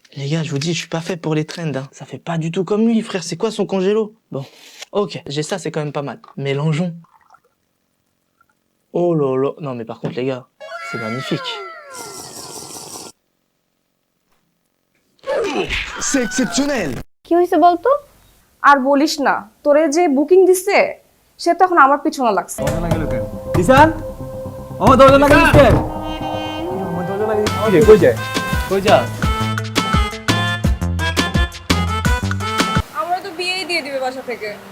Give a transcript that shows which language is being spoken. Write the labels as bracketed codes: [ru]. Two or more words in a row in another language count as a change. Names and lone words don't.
[fr] Les gars, je vous dis, je suis pas fait pour les trends, hein. Ça fait pas du tout comme lui, frère. C'est quoi son congélo? Bon. Ok, j'ai ça, c'est quand même pas mal. Mélangeons. Oh là là. Non, mais par contre, les gars, c'est magnifique. C'est exceptionnel. [bn] কি হয়েছে বলতো? আর বলিস না, তোরে যে বুকিং দিছে সে তো এখন আমার পিছনে লাগছে। দিশান আমার দরজা লাগিয়ে দিচ্ছে আমার দরজা লাগিয়ে দিচ্ছে কই যায় কই যা আমরা তো বিয়েই দিয়ে দিবে বাসা থেকে।